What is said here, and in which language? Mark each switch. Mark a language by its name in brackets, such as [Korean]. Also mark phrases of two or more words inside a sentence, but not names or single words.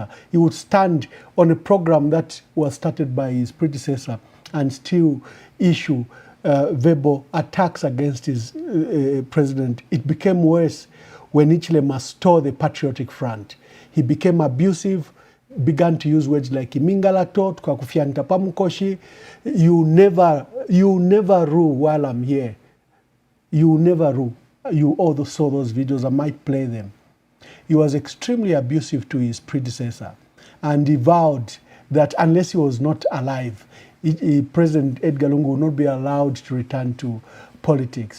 [English] He would stand on a program that was started by his predecessor and still issue verbal attacks against his president. It became worse when Hichilema stole the Patriotic Front. He became abusive, began to use words like [Bemba] imingalato, tukakufyanta pamukoshi. [English] You never You never rule while I'm here. You never rule. You all saw those videos. I might play them. He was extremely abusive to his predecessor, and he vowed that unless he was not alive, President Edgar Lungu would not be allowed to return to politics.